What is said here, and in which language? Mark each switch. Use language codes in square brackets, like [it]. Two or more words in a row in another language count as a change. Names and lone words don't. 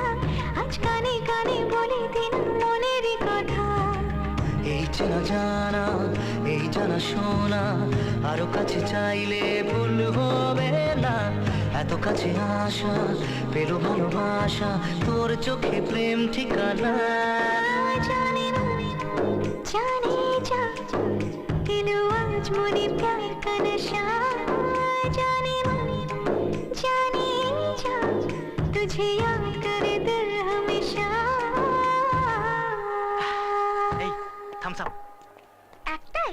[bn] আজ কানে কানে বলে দিন মনেরই কথা। এই চেনা জানা এই জানা শোনা আরো কাছে চাইলে ভুল হবে না। এত কাছে আসা পেলো ভালোবাসা তোর চোখে প্রেম ঠিকানা। [hi] जाने मन जाने जा [bn] এলো আজ মনে [hi] प्यार का नशा। जाने मन जाने जा तुझे याद करे दिल हमेशा। [bn] এই থামস আপ। একটাই